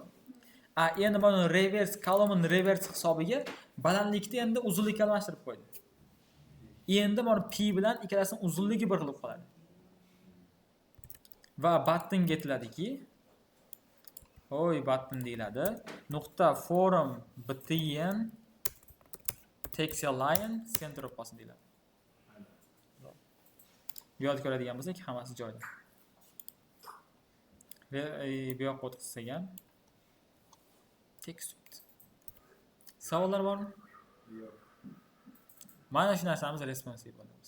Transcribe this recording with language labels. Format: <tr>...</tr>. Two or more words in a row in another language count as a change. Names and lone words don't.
<uz>Endi buni</uz> <en>reverse, column reverse</en> <uz>hisobiga balandlikni endi uzunlikka almashtirib qo'ydim. Endi mana P bilan ikkalasining uzunligi bir xil bo'lib qoladi. Va buttonga aytiladiki, button deyiladi.</uz> <en>Nuqta form btn text line center of pass deyiladi.</en> <uz>Bu yerda ko'radigan bo'lsak, hammasi joyida. Va bu yoqqa o'tkazsak ham text. Savollar bormi? Yo'q. Mana shu narsamiz responsive bo'lamiz.</uz>